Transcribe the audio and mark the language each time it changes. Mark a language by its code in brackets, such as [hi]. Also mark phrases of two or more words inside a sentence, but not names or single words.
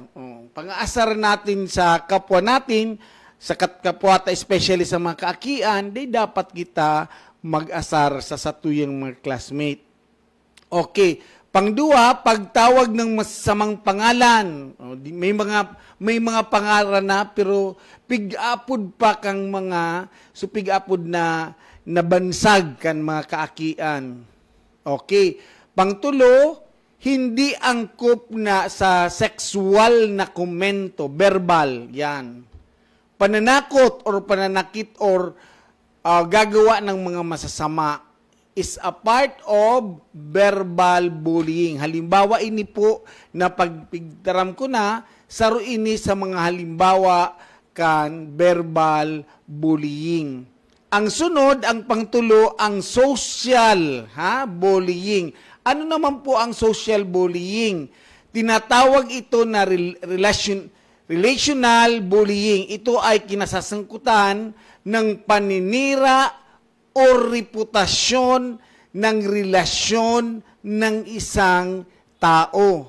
[bik] Pang-aasar natin sa kapwa natin, sa kapwata, especially sa mga kaakian, di dapat kita mag-asar sa satuyang mga classmate. Okay. [tl] Pangdua, pagtawag ng masamang pangalan. [bik] May mga pangalan na, pero pig-apod pa kang mga, so pig-apod na nabansag kan mga kaakian. Okay. [tl] Pangtulo, hindi angkop na sa sexual na komento, verbal, yan. Pananakot or pananakit or gagawa ng mga masasama [en] is a part of verbal bullying. [bik] Halimbawa ini po na pagpigtaram ko na, saro ini sa mga halimbawa kan [en] verbal bullying. [bik] Ang sunod, ang pangtulo, ang [en] social bullying. [tl] Ano naman po ang [en] social bullying? [tl] Tinatawag ito na [en] relational bullying. [tl] Ito ay kinasasangkutan ng paninira o reputasyon ng relasyon ng isang tao.